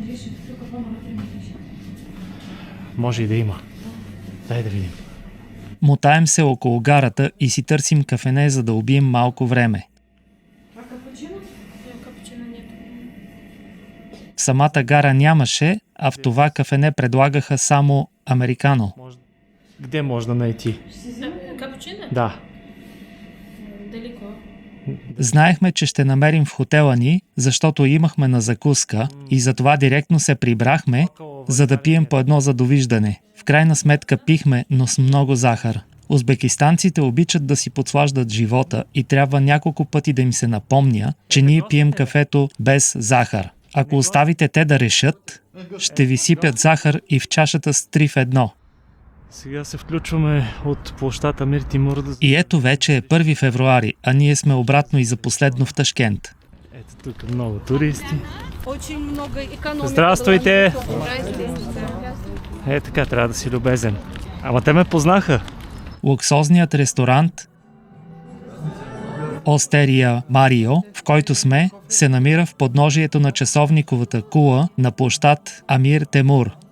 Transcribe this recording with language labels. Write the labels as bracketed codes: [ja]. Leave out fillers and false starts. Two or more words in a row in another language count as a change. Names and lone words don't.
[bg] Може и да има. Дай да видим. Мотаем се около гарата и си търсим кафене, за да убием малко време. В самата гара нямаше, а в това кафене предлагаха само американо. [ru] Где можно найти? Капучино? Да. Далеко. [bg] Знаехме, че ще намерим в хотела ни, защото имахме на закуска и затова директно се прибрахме, за да пием по едно за довиждане. В крайна сметка пихме, но с много захар. Узбекистанците обичат да си подслаждат живота и трябва няколко пъти да им се напомня, че ние пием кафето без захар. Ако оставите те да решат, ще ви сипят захар и в чашата с 3 в 1. Сега се включваме от площад Амир Тимур. И ето вече е 1 февруари, а ние сме обратно и за последно в Ташкент. Ето тук много туристи. [ru] Очень много экономики. Здравствуйте! [bg] Така, трябва да си любезен. Ама те ме познаха. Луксозният ресторант Остерия Марио, в който сме, се намира в подножието на часовниковата кула на площад Амир Темур.